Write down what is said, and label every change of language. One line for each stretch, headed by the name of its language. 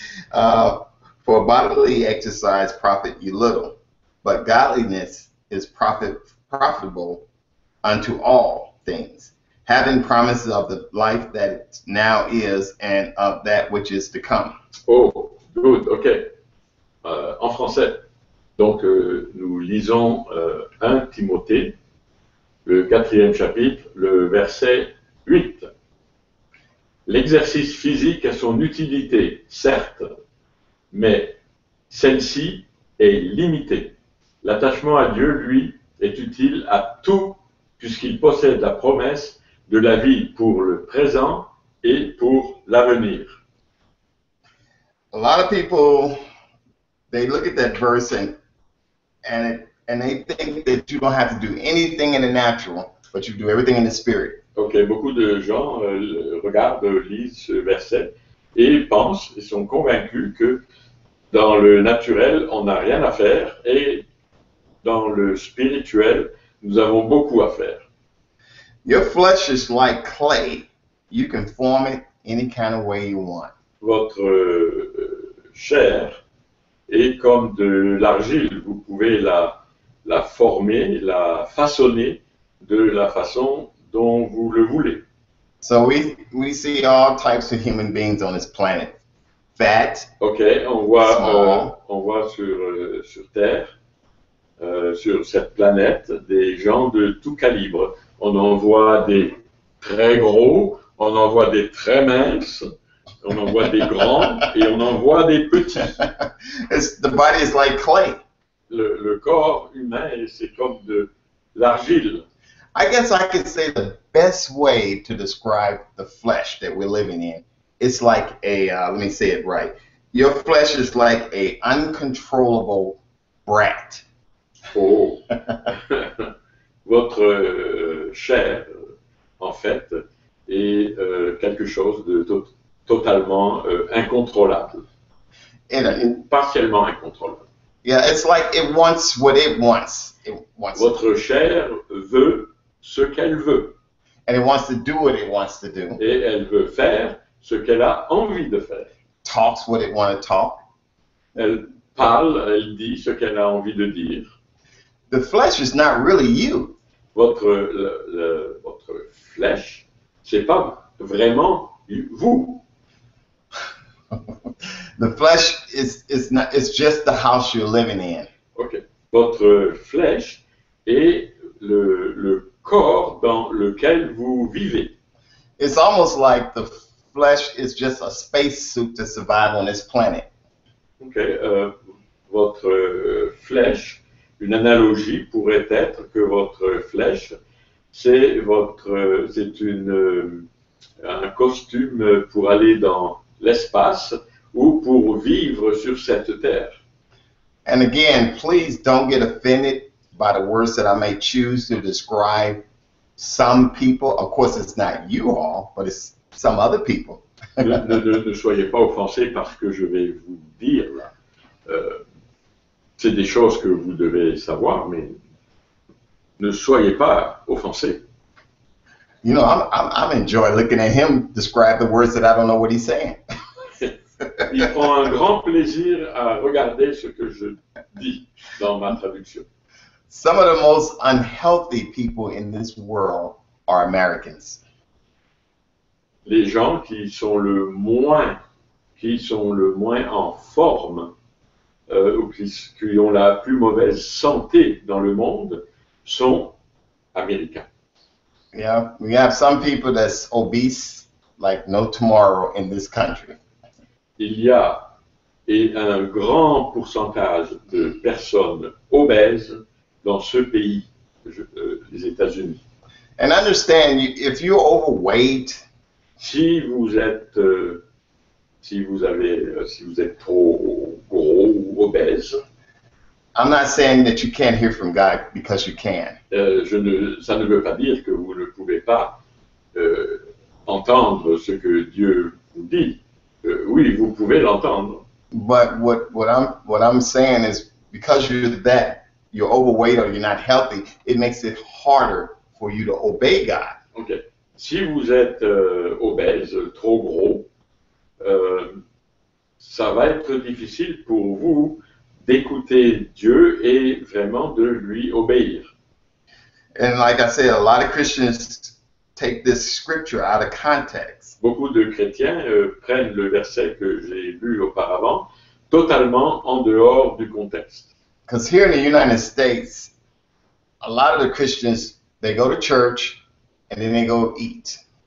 English: For bodily exercise profit you little, but godliness is profitable unto all things, having promises of the life that now is and of that which is to come. Oh, good, ok.
French: En français. Donc, nous lisons 1 Timothée, le 4e chapitre, le verset 8. L'exercice physique a son utilité, certes, mais celle-ci est limitée. L'attachement à Dieu, lui, est utile à tout puisqu'il possède la promesse de la vie pour le présent et pour l'avenir.
English: A lot of people, they look at that verse and they think that you don't have to do anything in the natural, but you do everything in the spirit.
French: Ok, beaucoup de gens regardent, lisent ce verset et pensent et sont convaincus que dans le naturel, on n'a rien à faire et dans le spirituel, nous avons beaucoup à faire.
English: Your flesh is like clay. You can form it any kind of way you want.
French: Votre chair est comme de l'argile. Vous pouvez la former, la façonner de la façon dont vous le voulez.
English: So we see all types of human beings on this planet. Fat,
French: Ok, on voit sur Terre, sur cette planète, des gens de tout calibre. On en voit des très gros, on en voit des très minces, on en voit des grands et on en voit des petits.
English: the body is like clay.
French: Le corps humain, c'est comme de l'argile.
English: I guess I could say the best way to describe the flesh that we're living in, it's like let me say it right. Your flesh is like a uncontrollable brat. Oh.
French: Votre chair, en fait, est quelque chose de totalement incontrôlable. Ou partiellement incontrôlable.
English: Yeah, it's like it wants what it wants.
French: Votre chair veut ce qu'elle veut.
English: And it wants to do what it wants to do.
French: Et elle veut faire ce qu'elle a envie de faire.
English: Talks what it wants to talk.
French: Elle parle, elle dit ce qu'elle a envie de dire.
English: The flesh is not really you. Votre flèche, c'est pas vraiment vous. The flesh is not. It's just the house you're living in. Ok.
French: Votre flèche est le corps dans lequel vous vivez.
English: It's almost like the flesh is just a spacesuit to survive on this planet. Ok.
French: Votre flèche, une analogie pourrait être que votre flèche, c'est un costume pour aller dans l'espace ou pour vivre sur cette terre.
English: And again, please don't get offended by the words that I may choose to describe some people. Of course, it's not you all, but it's some other people.
French: Ne soyez pas offensés par ce que je vais vous dire là. C'est des choses que vous devez savoir, mais ne soyez pas offensés.
English: You know, I'm enjoying looking at him describe the words that I don't know what he's saying.
French: Il prend un grand plaisir à regarder ce que je dis dans ma traduction.
English: Some of the most unhealthy people in this world are Americans.
French: Les gens qui sont le moins en forme ou qui ont la plus mauvaise santé dans le monde sont américains.
English: Yeah, we have some people that's obese like no tomorrow in this country.
French: Il y a un grand pourcentage de personnes obèses dans ce pays, les États-Unis.
English: And understand, if you're overweight,
French: si vous êtes trop gros ou obèse,
English: I'm not saying that you can't hear from God because you can.
French: Ça ne veut pas dire que vous ne pouvez pas entendre ce que Dieu vous dit. Oui, vous pouvez l'entendre.
English: But what I'm saying is because you're overweight or you're not healthy, it makes it harder for you to obey God. Okay.
French: Si vous êtes obèse, trop gros, ça va être difficile pour vous d'écouter Dieu et vraiment de lui obéir.
English: And like I said, a lot of Christians take this scripture out of context.
French: Beaucoup de chrétiens prennent le verset que j'ai lu auparavant totalement en dehors du contexte.
English: Because here in the United States, a lot of the Christians, they go to church and then they go eat.